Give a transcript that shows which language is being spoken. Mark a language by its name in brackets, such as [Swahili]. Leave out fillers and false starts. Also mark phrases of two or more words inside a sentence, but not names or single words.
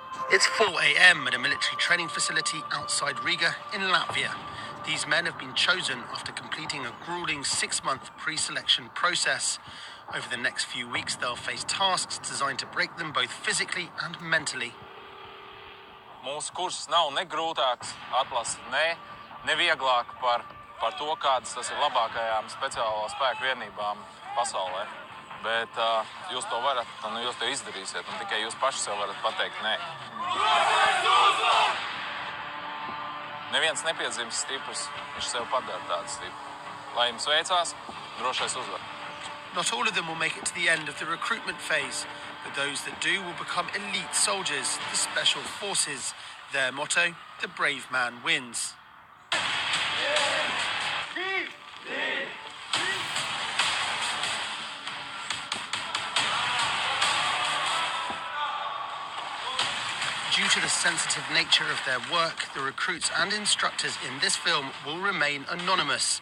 [English] It's 4 a.m. at a military training facility outside Riga in Latvia. These men have been chosen after completing a grueling 6-month pre-selection process. Over the next few weeks, they'll face tasks designed to break them both physically and mentally. [Latvian] Mūsu kurs nav ne grūtāks, atlase ne vieglāk par to, kādas tas ir labākajām speciālo spēku vienībām pasaulē. Bet jūs to varat, un jūs to izdarīsiet, un tikai jūs paši sev varat pateikt nē. Neviens nepiedzimst stiprs, viņš sev padara tādu stipru. Lai jums veicās, drošais uzvar. [English] Not all of them will make it to the end of the recruitment phase, but those that do will become elite soldiers, the special forces. Their motto, the brave man wins. Due to the sensitive nature of their work, the recruits and instructors in this film will remain anonymous.